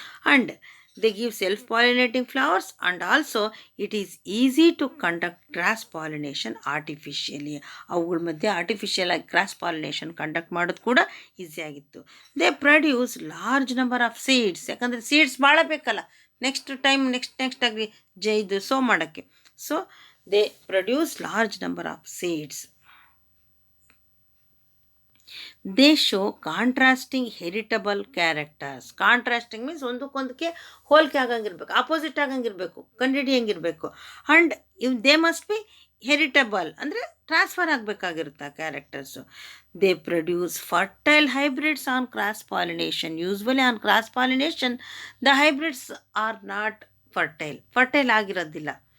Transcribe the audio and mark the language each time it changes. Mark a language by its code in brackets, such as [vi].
[en] And they give self pollinating flowers and also it is easy to conduct cross pollination artificially. [kn] ಅವುಗಳ ಮಧ್ಯೆ artificial ಆಗಿ cross pollination conduct ಮಾಡೋದು ಕೂಡ ಈಸಿಯಾಗಿತ್ತು. [en] They produce large number of seeds. [kn] ಯಾಕಂದರೆ seeds ಭಾಳ ಬೇಕಲ್ಲ next ಆಗಿ ಇದು ಸೋ ಮಾಡೋಕ್ಕೆ. [en] So they produce large number of seeds. They show contrasting heritable characters. Contrasting means [kn] ಒಂದಕ್ಕೊಂದಕ್ಕೆ ಹೋಲಿಕೆ ಆಗಂಗಿರ್ಬೇಕು, opposite ಆಗಂಗಿರಬೇಕು, ಕಂಡುಹಿಡಿಯಂಗಿರಬೇಕು. [en] and they must be heritable [kn] ಅಂದರೆ ಟ್ರಾನ್ಸ್ಫರ್ ಆಗಬೇಕಾಗಿರುತ್ತೆ ಆ characters. [en] They produce fertile hybrids on cross pollination. Usually on cross pollination the hybrids are not fertile [kn] ಆಗಿರೋದಿಲ್ಲ.